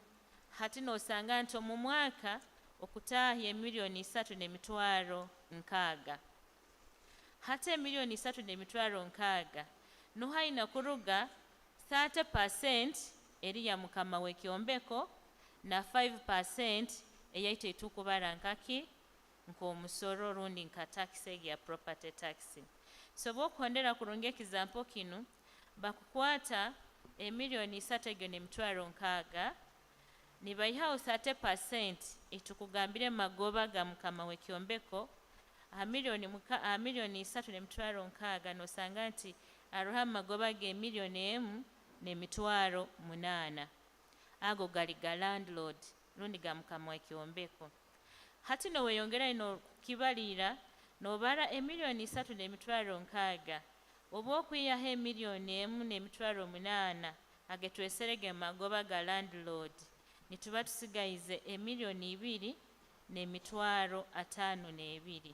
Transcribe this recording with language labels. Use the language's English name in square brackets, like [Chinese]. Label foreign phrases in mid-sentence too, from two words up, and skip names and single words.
[Tooro] Hati nosanga nti mu mwaka okutahya emiliyoni 3.6. Hata emiliyoni 3.6 nohaina kuruga 30% eri ya mukama wekyombeko na 5% eyaite tukubara nkaki nkomusoro rundi nka tax ya [English] property tax. [Tooro] So bokondera kurunga ekizampo kinu bakukwata emiliyoni 3.6 nibaihawo 30% etukugambire magoba ga mukama wekyombeko miliyoni 3.6 nosanga nti aruha magoba ge miliyoni 1.8 ago gali ga landlord rundi ga mukama wekyombeko. Hati no weyongera ino kibalira nobara emiliyoni 3.6 obo kwiyaho emiliyoni 1.8 agetweserege magoba ga landlord nituba tusigaize emiliyoni 2.52.